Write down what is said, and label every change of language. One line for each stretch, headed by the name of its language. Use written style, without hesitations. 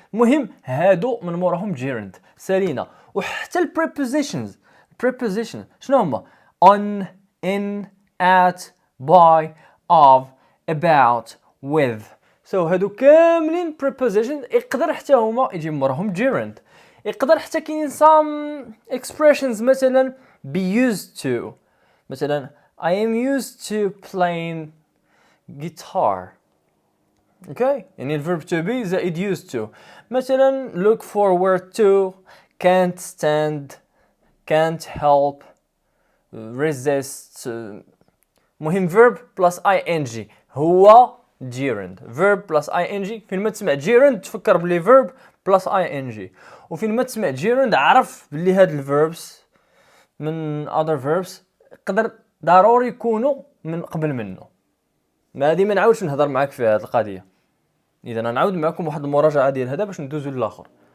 Arabic: المهم هادو من موراهم جيرند سالينا. وحتى البريبوزيشنز، البريبوزيشن شنو هما؟
English: on، in، at، by، of، about، with.
Arabic: هادو كاملين prepositions يقدر حتى هما يجي موراهم جيرند. يقدر حتى كاين
English: some expressions
Arabic: مثلا
English: be used to. مثلا I am used to playing guitar.
Arabic: اوكي، يعني الفيرب to be زائد used to.
English: مثلا look forward to، can't stand، can't help، resist. مهم verb plus ing هو gerund. verb plus ing،
Arabic: فين ما تسمع gerund تفكر بلي verb plus ing، وفين ما تسمع gerund عرف بلي هاد الverbs من
English: other verbs
Arabic: قدر ضروري يكونوا من قبل منه. ما هذه ما نعاودش نهضر معاك في هذه القضيه. اذا انا نعاود معكم واحد المراجعه ديال هذا باش ندوزو للاخر.